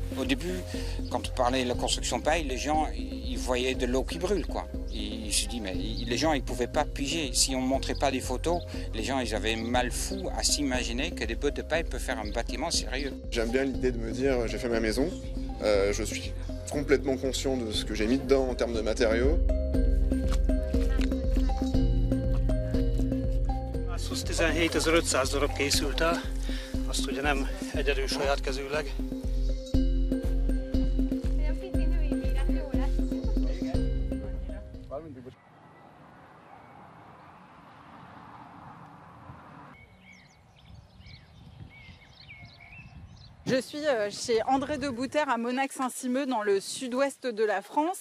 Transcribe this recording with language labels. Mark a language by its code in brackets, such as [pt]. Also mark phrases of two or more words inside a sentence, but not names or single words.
[fr] début, quand on parlait de la construction paille, les gens ils voyaient de l'eau qui brûle, quoi. Ils se disent, mais les gens ils pouvaient pas piger. Si on montrait pas des photos, les gens ils avaient mal fou à s'imaginer que des bottes de paille peuvent faire un bâtiment sérieux. J'aime bien l'idée de me dire, j'ai fait ma maison, je suis complètement conscient de ce que j'ai mis dedans en termes de matériaux. [hu] Azt 17.500 darab készült el, azt ugye nem egyedül saját kezűleg. [fr] Je suis chez André de Bouter à Monac-Saint-Simeux dans le sud-ouest de la France.